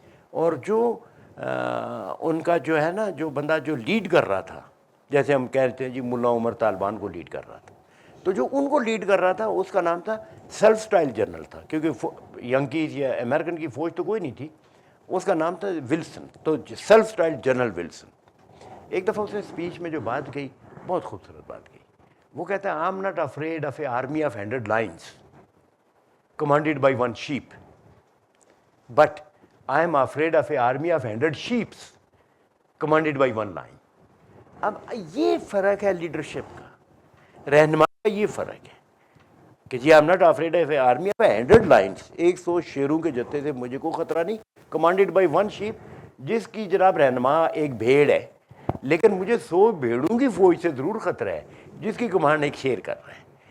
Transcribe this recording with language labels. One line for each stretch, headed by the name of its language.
Urdu: اور جو ان کا جو ہے نا جو بندہ جو لیڈ کر رہا تھا، جیسے ہم کہتے ہیں جی ملا عمر طالبان کو لیڈ کر رہا تھا، تو جو ان کو لیڈ کر رہا تھا اس کا نام تھا سیلف سٹائل جنرل تھا، کیونکہ ینکیز یا امریکن کی فوج تو کوئی نہیں تھی. اس کا نام تھا ولسن، تو سیلف سٹائل جنرل ولسن. ایک دفعہ اس نے اسپیچ میں جو بات کہی بہت خوبصورت بات کہی.
English: وہ کہتا ہے I am not afraid of a army of 100 lions commanded by 1 sheep, but I am afraid of a army of 100 sheep commanded by 1 lion.
Urdu: اب یہ فرق ہے لیڈرشپ کا، رہنما کا یہ فرق ہے کہ جی
English: I am not afraid of a army of 100 lions.
Urdu: 100 شیروں کے جتے سے مجھے کوئی خطرہ نہیں.
English: commanded by 1 sheep،
Urdu: جس کی جناب رہنما ایک بھیڑ ہے، لیکن مجھے 100 بھیڑوں کی فوج سے ضرور خطرہ ہے جس کی کمانڈ ایک شیر کر رہا ہے.